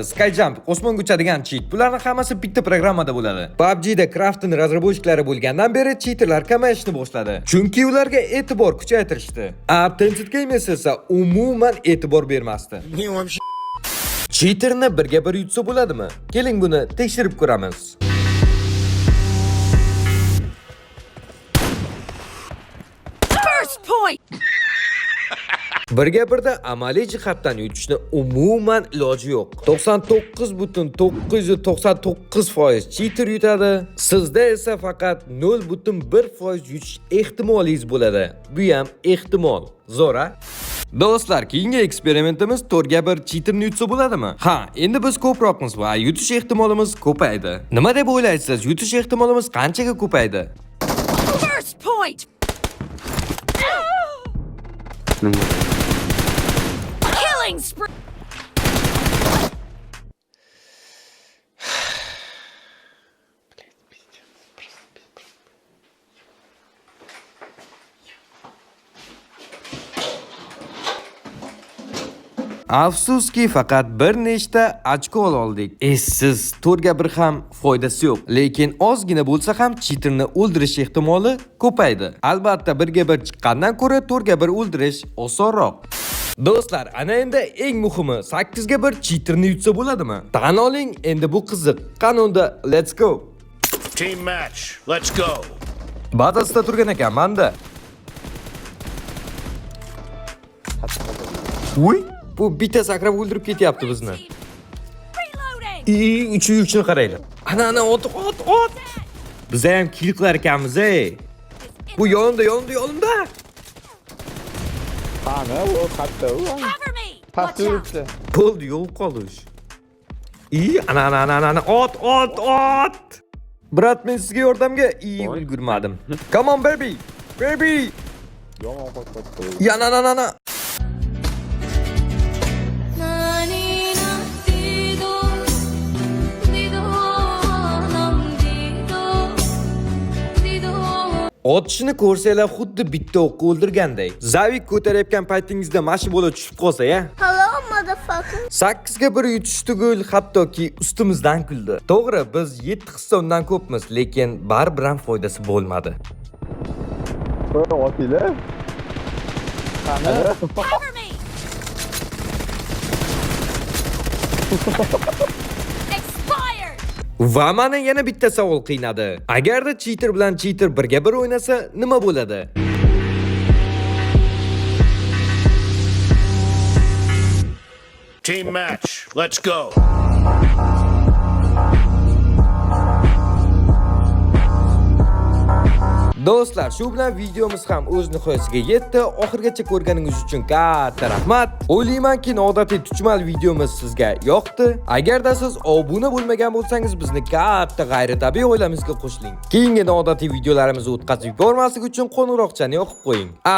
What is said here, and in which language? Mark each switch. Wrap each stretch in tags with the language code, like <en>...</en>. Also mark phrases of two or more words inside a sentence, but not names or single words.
<uz>Skyjump, osmonga uchadigan cheat. Bularning hammasi bitta programmada bo'ladi. PUBG da Craft'ning razrabochkalari bo'lgandan beri cheaterlar kamayishni boshladi. Chunki ularga e'tibor kuchaytirishdi. Tencent Games esa umuman e'tibor bermasdi. Cheaterni birga bir yutsa bo'ladimi? Keling buni tekshirib ko'ramiz.</uz> <en>First point.</en> <uz>Birga birda amaliy jihatdan yutishni umuman iloji yo'q. 99.999% cheater yutadi. Sizda esa faqat 0.1% yutish ehtimolingiz bo'ladi. Bu ham ehtimol. Zo'ra. Do'stlar, keyingi eksperimentimiz 4/1 cheaterni yutsa bo'ladimi? Ha, endi biz ko'proqmiz va yutish ehtimolimiz ko'paydi. Nima deb o'ylaysiz? Yutish ehtimolimiz qanchaga ko'paydi?</uz> <en>First point. Killing spree.</en> <uz>Afsuski faqat bir nechta ochko oldik. Siz 4/1 ham foydasi yo'q, lekin ozgina bo'lsa ham cheaterni o'ldirish ehtimoli ko'paydi. Albatta 1/1 chiqqandan ko'ra 4/1 o'ldirish osonroq. Do'stlar, ana endi eng muhimi 8/1 cheaterni yutsa bo'ladimi? Tan oling, endi bu qiziq. Qanunda</uz> <en>let's go. Team match, let's go.</en> <uz>Bazasida turgan ekan manda. Uy, bu bitta sakrab o'ldirib ketyapti bizni.</uz> <en>Reloading.</en> <uz>Uch yurishini qaranglar. Ana ot. Biz ham kill qilar ekanmiz, ey. Bu yonimda. Qani, u qayerda u?</uz> <en>Cover me.</en> <uz>Pastda</uz> <en>Watch out.</en> <uz>yuribdi. Bo'ldi, yo'q qolish. Ana. Ot. Brat, men sizga yordamga ulgurmadim.</uz> <en>Come on baby.</en> <uz>Yomon qo'rqotdi. Yana. Otishni ko'rsanglar xuddi bitta o'qqa o'ldirganday. Zavik ko'tarayotgan paytingizda mashina bo'lib tushib qolsa-ya.</uz> <en>Hello, motherfucker.</en> <uz>8/1 yutish tugul, hattoki ustimizdan kuldi. To'g'ri, biz 7 hissa undan ko'pmiz, lekin baribir ham foydasi bo'lmadi. Otila. Qani?</uz> <en>Cover me. Expired.</en> <uz>Va meni yana bitta savol qiynadi. Agarda cheater bilan cheater birga bir o'ynasa, nima bo'ladi?</uz> <en>Team match, let's go.</en> <uz>Do'stlar, shu bilan videomiz ham o'z nihoyasiga yetdi. Oxirgacha ko'rganingiz uchun katta rahmat. O'ylaymanki, noodatiy tuchmal videomiz sizga yoqdi. Agarda siz obuna bo'lmagan bo'lsangiz, bizni katta g'ayritabiiy oilamizga qo'shiling. Keyingi noodatiy videolarimizni o'tkazib yubormaslik uchun qo'ng'iroqchani yoqib qo'ying.</uz>